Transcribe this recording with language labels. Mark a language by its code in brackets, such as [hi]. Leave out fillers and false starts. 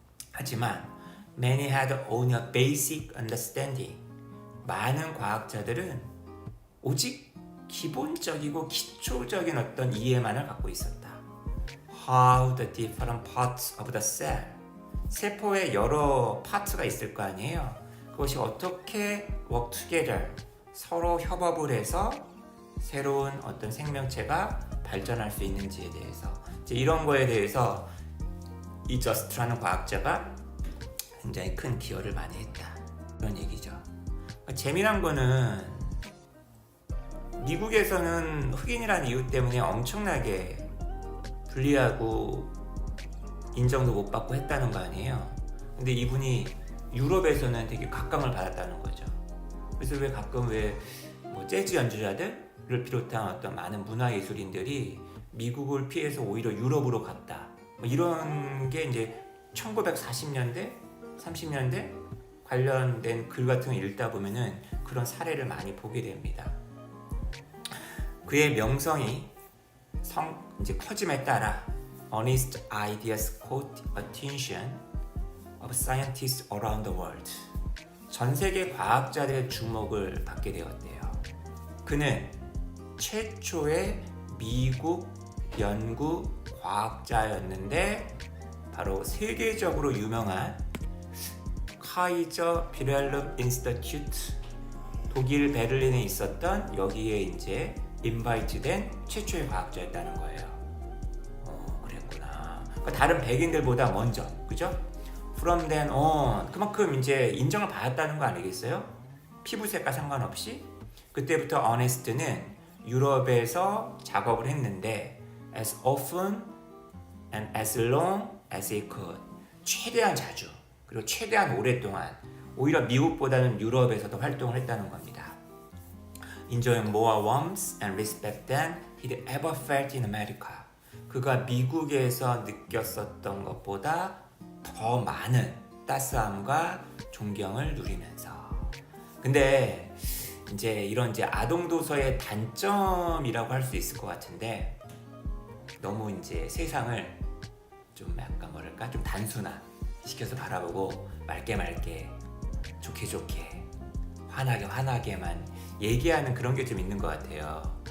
[ko] 하지만 [en] many had only a basic understanding. [ko] 많은 과학자들은 오직 기본적이고 기초적인 어떤 이해만을 갖고 있었다. [en] How the different parts of the cell. [ko] 세포에 여러 파트가 있을 거 아니에요. 그것이 어떻게 [en] work together, [ko] 서로 협업을 해서 새로운 어떤 생명체가 발전할 수 있는지에 대해서, 이제 이런 거에 대해서 이 저스트라는 과학자가 굉장히 큰 기여를 많이 했다. 그런 얘기죠. 재미난 거는 미국에서는 흑인이라는 이유 때문에 엄청나게 불리하고 인정도 못 받고 했다는 거 아니에요. 근데 이분이 유럽에서는 되게 각광을 받았다는 거죠. 그래서 왜 가끔 뭐 재즈 연주자들을 비롯한 어떤 많은 문화예술인들이 미국을 피해서 오히려 유럽으로 갔다. 뭐 이런 게 이제 1940년대, 30년대 관련된 글 같은 거 읽다 보면은 그런 사례를 많이 보게 됩니다. 그의 명성이 이제 커짐에 따라 [en] Honest ideas caught attention of scientists around the world. [ko] 전 세계 과학자들의 주목을 받게 되었대요. 그는 최초의 미국 연구 과학자였는데 바로 세계적으로 유명한 카이저 비렐름 인스티튜트, 독일 베를린에 있었던 여기에 이제 인바이트된 최초의 과학자였다는 거예요. 그랬구나. 그러니까 다른 백인들보다 먼저, 그죠? [en] From then on, [ko] 그만큼 이제 인정을 받았다는 거 아니겠어요? 피부색과 상관없이. 그때부터 어네스트는 유럽에서 작업을 했는데 [en] as often and as long as he could. [ko] 최대한 자주, 그리고 최대한 오랫동안, 오히려 미국보다는 유럽에서도 활동을 했다는 겁니다. [en] Enjoying more warmth and respect than he'd ever felt in America. [ko] 그가 미국에서 느꼈었던 것보다 더 많은 따스함과 존경을 누리면서. 근데 이제 이런 아동 도서의 단점이라고 할 수 있을 것 같은데, 너무 이제 세상을 좀 약간 뭐랄까 좀 단순화 시켜서 바라보고 맑게 좋게 환하게만 얘기하는 그런 게 좀 있는 것 같아요.